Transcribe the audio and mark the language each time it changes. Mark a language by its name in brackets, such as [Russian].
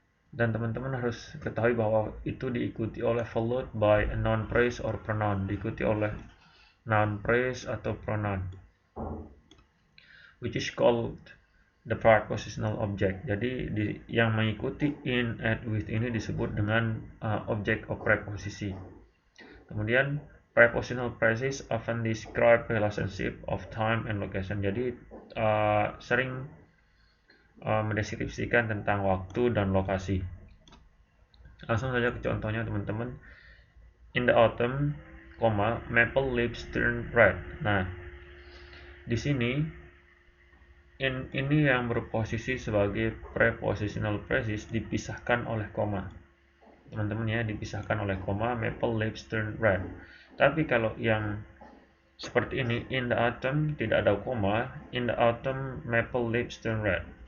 [Indonesian] Dan teman-teman harus ketahui bahwa itu diikuti oleh [English] followed by a noun phrase or pronoun, [Indonesian] diikuti oleh noun phrase atau pronoun, [English] which is called the prepositional object. [Indonesian] Jadi yang mengikuti in, at, with ini disebut dengan object of preposisi. [English] Kemudian prepositional phrases often describe relationship of time and location. [Indonesian] Jadi sering mendeskripsikan tentang waktu dan lokasi. Langsung saja ke contohnya teman-teman. [English] In the autumn, maple leaves turn red. [Indonesian] Nah, di sini ini yang berposisi sebagai prepositional phrases dipisahkan oleh koma. Teman-teman ya, dipisahkan oleh koma, [English] maple leaves turn red. [Indonesian] Tapi kalau yang seperti ini, [English] in the autumn tidak ada koma, in the autumn maple leaves turn red.